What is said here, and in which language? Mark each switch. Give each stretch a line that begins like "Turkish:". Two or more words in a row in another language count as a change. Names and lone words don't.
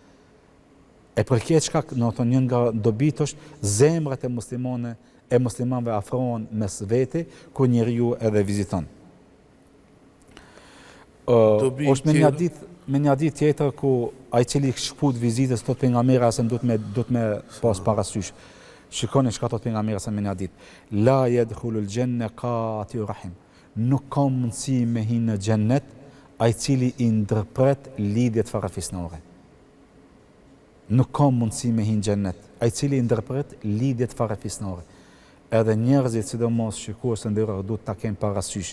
Albanian: E për këtë shkak, një nga dobit është zemrat e muslimanëve afrohen mes vete, ku njeriu edhe viziton. Është me një ditë tjetër ku ai cili shkput vizitës thotë pejgamberi se duhet me pas parasysh. Shikoni çka thotë pejgamberi se me një ditë.
Arabic: لا يدخل الجنة قاطع رحم.
Albanian: Nuk ka mundësi me hinë në xhennet ai cili i ndërpret lidhjet farafisnore. Nuk ka mundësi me hinë xhennet ai cili i ndërpret lidhjet farafisnore. Edhe njerëzit, sidomos shikues të nderuar, duhet ta kenë parasysh.